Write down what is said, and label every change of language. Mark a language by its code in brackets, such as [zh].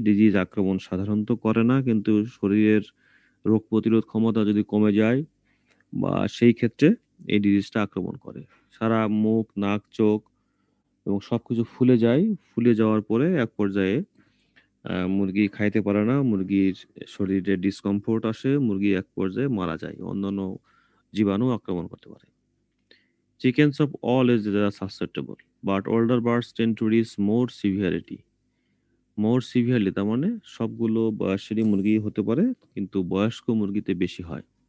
[bn] Disease আক্রমণ সাধারণত করে না, কিন্তু শরীরের রোগ প্রতিরোধ ক্ষমতা যদি কমে যায় বা সেই ক্ষেত্রে এই ডিজিজটা আক্রমণ করে। সারা মুখ, নাক, চোখ এবং সবকিছু ফুলে যায়। ফুলে যাওয়ার পরে এক পর্যায়ে মুরগি খাইতে পারে না, মুরগির শরীরে ডিসকমফোর্ট আসে, মুরগি এক পর্যায়ে মারা যায়। অন্যান্য জীবাণু আক্রমণ করতে পারে। [en] Chickens of all ages are susceptible, but older birds tend to reach more severity. More severely [bn] তার মানে সবগুলো বয়সেরই মুরগি হতে পারে, কিন্তু বয়স্ক মুরগিতে বেশি হয়।